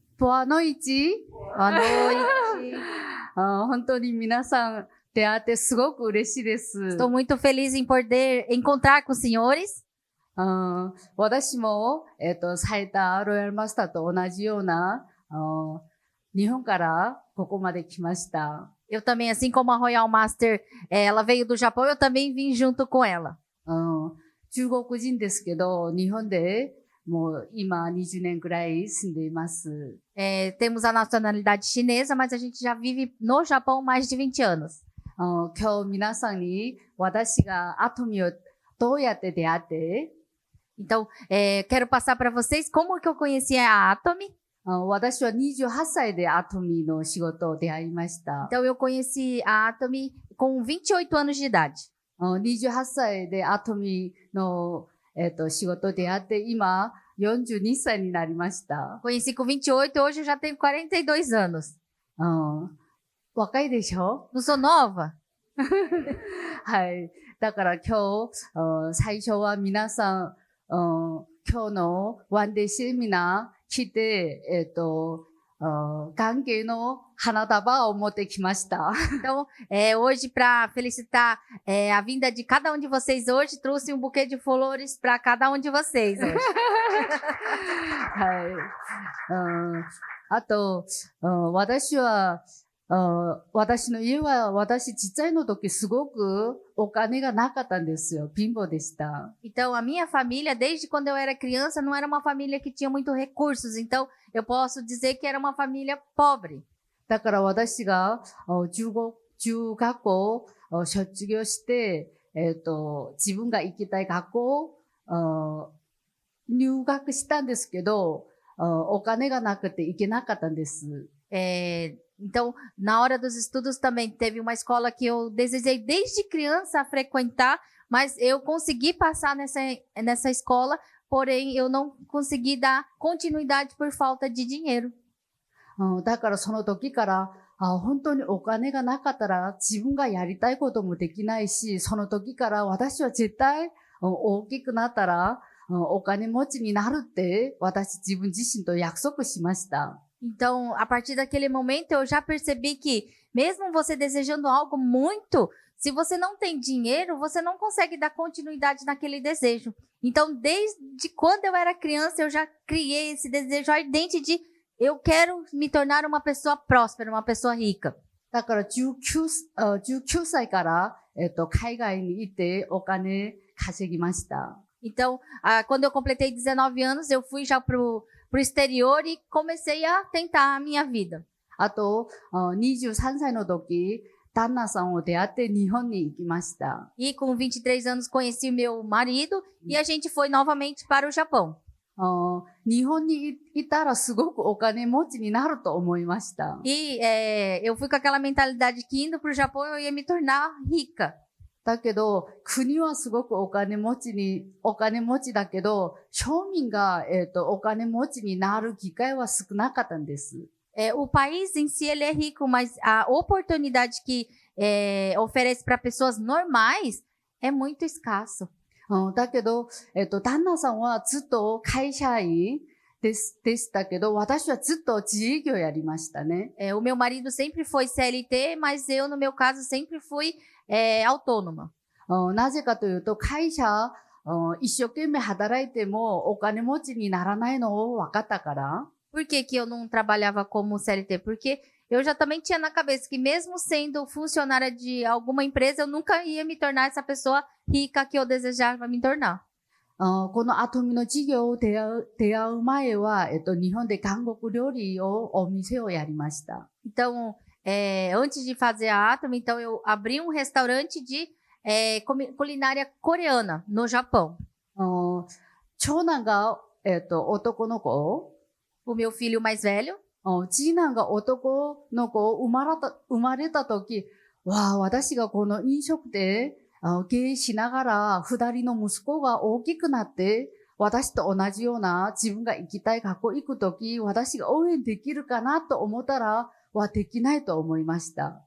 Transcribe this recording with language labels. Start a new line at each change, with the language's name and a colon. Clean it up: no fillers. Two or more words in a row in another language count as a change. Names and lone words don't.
Portuguese: Boa noite. Boa noite.
Japanese: 本当に皆さん出会ってすごく嬉しいです。
Portuguese: Estou muito feliz em poder encontrar com os senhores.
Japanese: 私も、最多ロイヤルマスターと同じような、日本からここまで来ました。
Portuguese: Eu também, assim como a Royal Master, ela veio do Japão, eu também vim junto com ela.
Japanese: 中国人ですけど、日本でもう今20年くらい住んでいます。
Portuguese: Temos a nacionalidade chinesa, mas a gente já vive no Japão mais de 20 anos.
Japanese: 今日皆さんに私がアトミをどうやって出会って、
Portuguese: Então, quero passar para vocês como que eu conheci a Atomy.
Japanese: 私は28歳でアトミの仕事を出会いました。
Portuguese: Então, eu conheci a Atomy com 28 anos de idade.
Japanese: 28 歳でアトミの、仕事を出会って、今42歳になりました。
Portuguese: Conheci com 28, hoje eu já tenho 42 anos.
Japanese: 若いでしょ？
Portuguese: Não sou nova?
Japanese: はい。だから今日、最初は皆さん、今日のワンデーセミナー来て、関係の花束を持ってきました。
Portuguese: Então, hoje, para felicitar a vinda de cada um de vocês hoje, trouxe um buquê de flores para cada um de vocês hoje.
Japanese: はい。あと、私は、私の家は私ちっちゃいの時すごくお金がなかったんですよ。貧乏でした。
Portuguese: Então, a minha família, desde quando eu era criança, não era uma família que tinha muitos recursos. Então, eu posso dizer que era uma família pobre.
Japanese: だから私が中学校を卒業して、自分が行きたい学校を入学したんですけど、お金がなくて行けなかったんです。
Portuguese: Então, na hora dos estudos também teve uma escola que eu desejei desde criança frequentar, mas eu consegui passar nessa escola, porém eu não consegui dar continuidade por falta de dinheiro.
Japanese: だからその時から、本当にお金がなかったら自分がやりたいこともできないし、その時から私は絶対大きくなったらお金持ちになるって私自分自身と約束しました。
Portuguese: Então, a partir daquele momento, eu já percebi que, mesmo você desejando algo muito, se você não tem dinheiro, você não consegue dar continuidade naquele desejo. Então, desde quando eu era criança, eu já criei esse desejo ardente de eu quero me tornar uma pessoa próspera, uma pessoa rica.
Japanese: だから19歳から、海外に行ってお金稼ぎました。
Portuguese: Então, quando eu completei 19 anos, eu fui já pro exterior e comecei a tentar a minha vida.
Japanese: あと、23歳の時、旦那さんを出会って日本に行きました。
Portuguese: E com 23 anos conheci meu marido e a gente foi novamente para o Japão.
Japanese: 日本にいたらすごくお金持ちになると思いました。
Portuguese: E eu fui com aquela mentalidade que indo pro Japão eu ia me tornar rica.
Japanese: だけど、国はすごくお金持ちだけど、庶民が、お金持ちになる機会は少なかったんです。
Portuguese: O país em si ele é rico, mas a oportunidade que oferece para pessoas normais é muito escasso.
Japanese: だけど、旦那さんはずっと会社員でしたけど、私はずっと自営業やりましたね。
Portuguese: O meu marido sempre foi CLT, mas eu, no meu caso, sempre fui autônoma.
Japanese: なぜかというと、会社、一生懸命働いてもお金持ちにならないのを分かったから。
Portuguese: Por que que eu não trabalhava como CLT? Porque eu já também tinha na cabeça que mesmo sendo funcionária de alguma empresa, eu nunca ia me tornar essa pessoa rica que eu desejava me tornar.
Japanese: このアトミの事業を出会う前は、日本で韓国料理をお店をやりました。
Portuguese: Então, antes de fazer a Atomy, então eu abri um restaurante de culinária coreana no Japão.
Japanese: 長男が、男の子、
Portuguese: o meu filho mais velho.
Japanese: 次男が男の子生まれた時、私がこの飲食店経営しながら、二人の息子が大きくなって、私と同じような自分が行きたい学校行くとき、私が応援できるかなと思ったら、できないと思いました。